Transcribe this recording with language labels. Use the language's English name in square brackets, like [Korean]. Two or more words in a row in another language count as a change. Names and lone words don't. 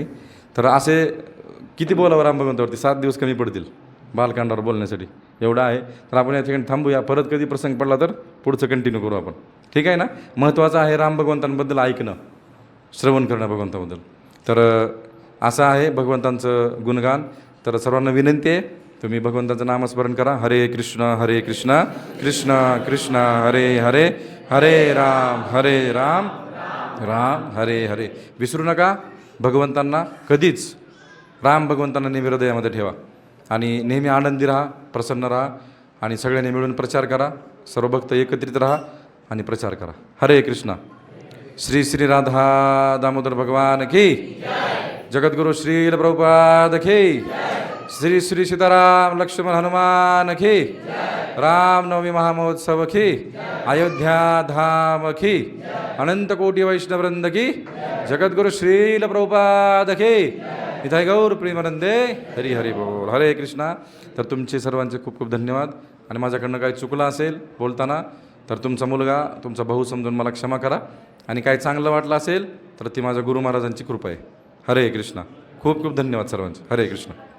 [Marathi] तर असे किती बोलावं राम भगवंतावरती? 7 दिवस कमी पडतील बालकांडावर बोलण्यासाठी, एवढं आहे. तर आपण या ठिकाणी थांबूया. परत कधी प्रसंग पडला तर पुढचं कंटिन्यू करू आपण. ठीक आहे ना? महत्त्वाचं आहे राम भगवंतांबद्दल ऐकणं, श्रवण करणं भगवंताबद्दल. तर असं आहे भगवंतांचं गुणगान. तर सर्वांना विनंती आहे, तुम्ही भगवंताचं नामस्मरण करा. [Sanskrit] हरे कृष्ण कृष्ण कृष्ण हरे हरे, हरे राम राम हरे हरे. [Marathi] विसरू नका भगवंतांना कधीच. राम भगवंतांना नेहमी हृदयामध्ये ठेवा आणि नेहमी आनंदी राहा, प्रसन्न राहा आणि सगळ्यांनी मिळून प्रचार करा. सर्व भक्त एकत्रित राहा आणि प्रचार करा. [Sanskrit] हरे कृष्ण. [Hindi] श्री श्री राधा दामोदर भगवान की, जगद्गुरु श्रील प्रभुपाद की, श्री श्री सीताराम लक्ष्मण हनुमान की, रामनवमी महामहोत्सव की, अयोध्या धाम की, अनंत कोटी वैष्णववृंद की, जगद्गुरु श्रील प्रभुपाद की, [Sanskrit] इथाय गौर प्रेमानंदे. हरी हरी बोल. हरे कृष्णा. [Marathi] तर तुमचे सर्वांचे खूप खूप धन्यवाद. आणि माझ्याकडनं काही चुकलं असेल बोलताना तर तुमचा मुलगा, तुमचा भाऊ समजून मला क्षमा करा. आणि काही चांगलं वाटलं असेल तर ती माझ्या गुरु महाराजांची कृपा आहे. [Sanskrit] हरे कृष्णा. [Marathi] खूप खूप धन्यवाद सर्वांचे. [Sanskrit] हरे कृष्ण.